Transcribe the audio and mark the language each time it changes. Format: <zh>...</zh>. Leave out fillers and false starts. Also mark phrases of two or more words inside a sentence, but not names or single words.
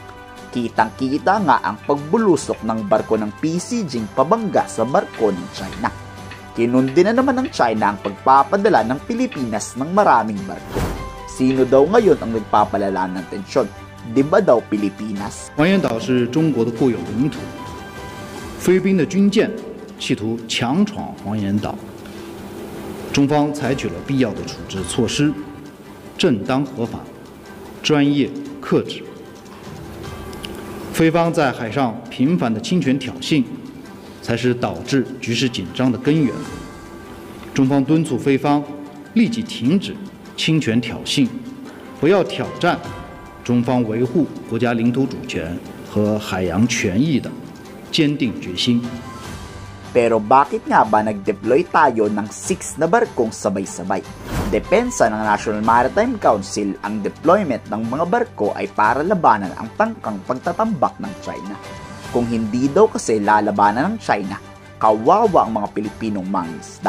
<tl>Kitang-kita nga ang pagbulusok ng barko ng PCG pabangga sa barko ng China. Kinundi na naman ng China ang pagpapadala ng Pilipinas ng maraming barko. Sino daw ngayon ang nagpapalala ng tensyon? Di ba daw Pilipinas?</tl> <zh>黄岩岛是中国的固有领土，菲律宾的军舰企图强闯黄岩岛。中方采取了必要的处置措施，正当合法、专业克制。菲方在海上频繁的侵权挑衅，才是导致局势紧张的根源。中方敦促菲方立即停止侵权挑衅，不要挑战中方维护国家领土主权和海洋权益的坚定决心。</zh> <tl>Pero bakit nga ba nag-deploy tayo ng 6 na barkong sabay-sabay? Depensa ng National Maritime Council, ang deployment ng mga barko ay para labanan ang tangkang pagtatambak ng China. Kung hindi daw kasi lalabanan ng China, kawawa ang mga Pilipinong mangingisda.</tl>